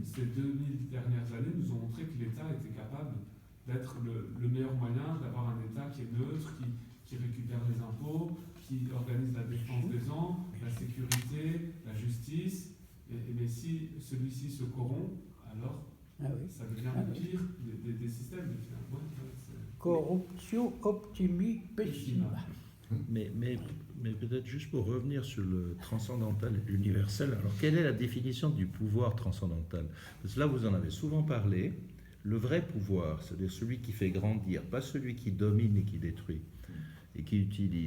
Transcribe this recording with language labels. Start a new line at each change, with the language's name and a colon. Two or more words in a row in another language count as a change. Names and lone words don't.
French: Ces 2000 dernières années nous ont montré que l'État était capable d'être le meilleur moyen d'avoir un État qui est neutre, qui récupère les impôts, qui organise la défense des gens, la sécurité, la justice. Mais si celui-ci se corrompt, alors ça devient le pire des systèmes.
Latin: Corruptio optimi pessima.
French: Mais peut-être juste pour revenir sur le transcendantal et l'universel, alors quelle est la définition du pouvoir transcendantal? Parce que là, vous en avez souvent parlé. Le vrai pouvoir, c'est-à-dire celui qui fait grandir, pas celui qui domine et qui détruit, et qui utilise.